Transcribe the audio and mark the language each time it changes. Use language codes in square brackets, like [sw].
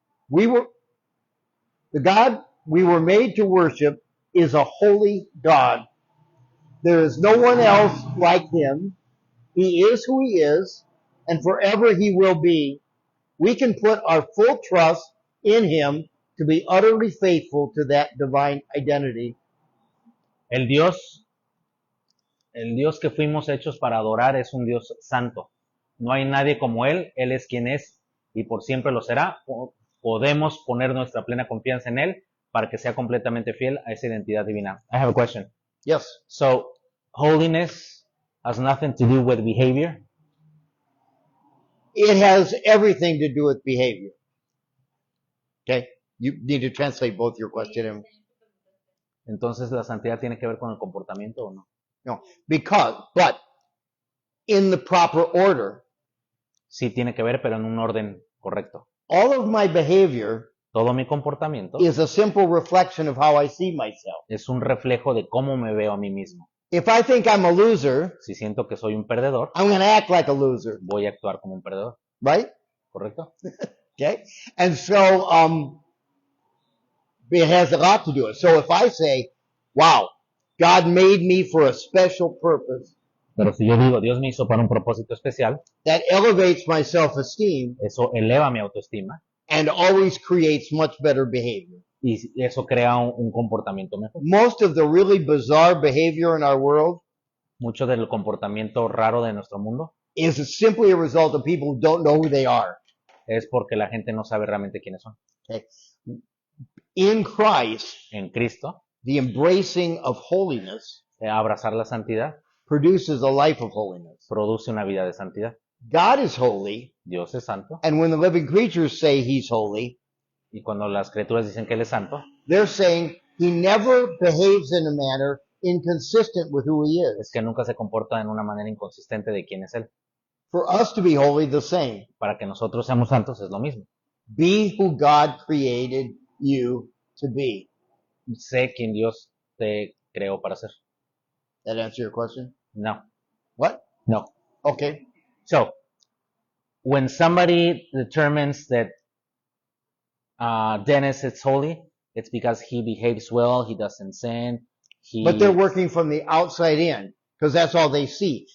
[en] The God we were made to worship is a holy God. There is no one else like Him. He is who He is, and forever He will be. We can put our full trust in Him to be utterly faithful to that divine identity. [es] El Dios que fuimos hechos para adorar es un Dios santo. No hay nadie como Él es quien es y por siempre lo será. Podemos poner nuestra plena confianza en Él para que sea completamente fiel a esa identidad divina. [en] I have a question. Yes. So, holiness has nothing to do with behavior? It has everything to do with behavior. Okay? You need to translate both your question and [es] Entonces, ¿la santidad tiene que ver con el comportamiento o no? [en] no. But in the proper order. [es] Sí tiene que ver, pero en un orden correcto. [en] All of my behavior [es] Todo mi comportamiento [en] is a simple reflection of how I see myself. [es] es un reflejo de cómo me veo a mí mismo. [en] If I think I'm a loser, [es] Si siento que soy un perdedor, [en] I'm going to act like a loser, [es] voy a actuar como un perdedor, [en] right? [es] ¿correcto? [en] Okay? And so, it has a lot to do with it. So if I say, wow, God made me for a special purpose, [es] Pero si yo digo, Dios me hizo para un propósito especial, [en] that elevates my self-esteem [es] eso eleva mi autoestima [en] and always creates much better behavior. [es] y eso crea un comportamiento mejor. [en] Most of the really bizarre behavior in our world [es] Mucho del comportamiento raro de nuestro mundo [en] is simply a result of people who don't know who they are. [es] es porque la gente no sabe realmente quiénes son. [en] Okay? In Christ, [es] En Cristo, [en] the embracing of holiness [es] abrazar la santidad [en] produces a life of holiness. [es] produce una vida de santidad. [en] God is holy, [es] Dios es santo [en] and when the living creatures say He's holy, [es] y cuando las criaturas dicen que Él es santo, [en] they're saying He never behaves in a manner inconsistent with who He [es] es [en] is. [es] que nunca se comporta en una manera inconsistente de quién es Él. [en] For us to be holy, the same. [es] Para que nosotros seamos santos es lo mismo. [en] Be who God created you to be. [es] Sé quién Dios te creó para ser. [en] That answer your question? No, What? no. Okay. So, when somebody determines that Dennis is holy, it's because he behaves well, he doesn't sin, But they're working from the outside in because that's all they see.